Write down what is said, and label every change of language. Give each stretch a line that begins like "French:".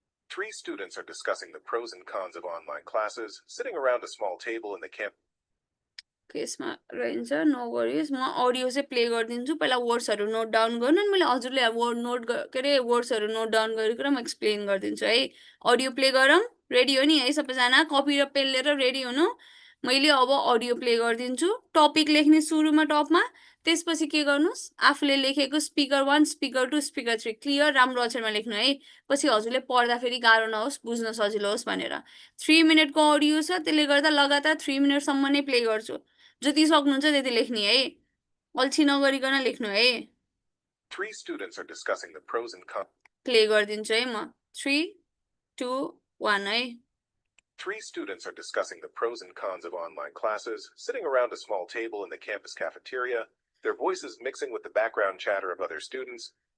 English: Three students are discussing the pros and cons of online classes, sitting around a small table in the campus.
Nepali: केसमा रहन्छ no worries म audio चाहिँ play गर्दिन्छु पहिला वर्ड्सहरु note down गर्नु अनि मैले हजुरले वर्ड नोट गरे वर्ड्सहरु नोट डाउन गरेर म एक्सप्लेन गर्दिन्छु है अडियो प्ले गरौँ रेडी हो नि है सबैजना कपी र पेन लिएर रेडी हुनु मैले अब अडियो प्ले गर्दिन्छु टपिक लेख्ने सुरुमा टपमा त्यसपछि के गर्नुस् आफूले लेखेको स्पिकर 1 स्पिकर 2 स्पिकर 3 क्लियर राम्रो अक्षरमा लेख्नु है पछि हजुरले पढ्दा फेरि गाह्रो नहोस् बुझ्न सजिलो होस् भनेर 3 मिनेटको अडियो छ त्यसले गर्दा लगातार 3 मिनेटसम्म नै प्ले गर्छु जति सक्नुहुन्छ त्यति लेख्ने है अल्छी नगरिकन लेख्नु है
English: 3 students are discussing the pros and cons.
Nepali: Play गरिदिन्छु है म 3 2 1 है
English: 3 students are discussing the pros and cons of online classes, sitting around a small table in the campus cafeteria, their voices mixing with the background chatter of other students.